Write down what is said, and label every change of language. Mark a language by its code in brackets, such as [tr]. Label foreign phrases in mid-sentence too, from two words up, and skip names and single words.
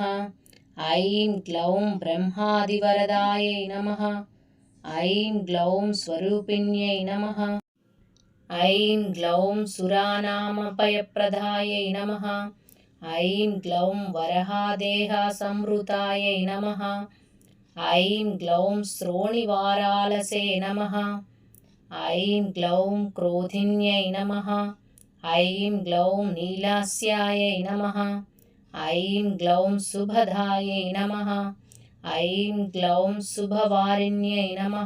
[sa] ఐం గ్లౌం బ్రహ్మాదివరదాయై నమః. ఐం గ్లౌం స్వరూపిణ్యై నమః. ఐం గ్లౌం సురానామభయప్రదాయై నమః. ఐం గ్లౌం వరహాదేహ సంవృతాయై నమః. ऐं ग्लौं श्रोणिवारालसे नमः। ऐं ग्लौं क्रोधिन्यै नमः। ऐं ग्लौं नीलास्यायै नमः। ऐं ग्लौं सुभदायै नमः। ऐं ग्लौं शुभवारिण्यै नमः।